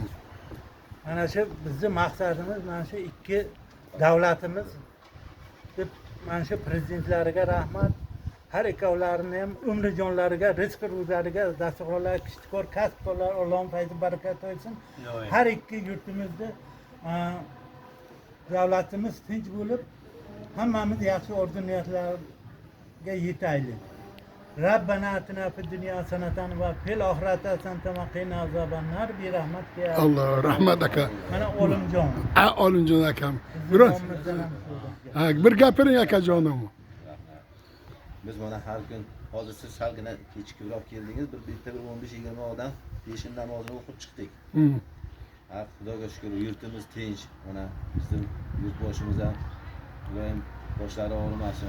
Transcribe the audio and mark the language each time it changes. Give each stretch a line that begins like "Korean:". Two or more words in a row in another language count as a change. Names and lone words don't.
Uzbek: mana shu bizning maqsadimiz mana shu ikki davlatimiz deb mana shu prezidentlariga rahmat har ikkovlarini ham umri jonlariga rizq ro'zlariga dasturxonlar kishtikor kasbkorlar Allohning fayzi barakati olsin har ikki yurtimizda davlatimiz tinch bo'lib hammamiz yaxshi orzu niyatlarga yetaylik
Arabic: ربنا اتنا في الدنيا حسنة وفي الآخرة حسنة وقنا عذاب النار برحمتك يا
Uzbek: Allah rahmat aka. mana Olimjon. Olimjon akam. Biroz bir gapiring akajonim. Biz mana har kun hozir siz salgina kechikroq keldingiz, bitta 15-20 odam peshin namozini o'qib chiqdik. Ha, Xudoga shukr, yurtimiz tinch. Mana bizning yurtboshimiz ham doim boshlari og'rimasin.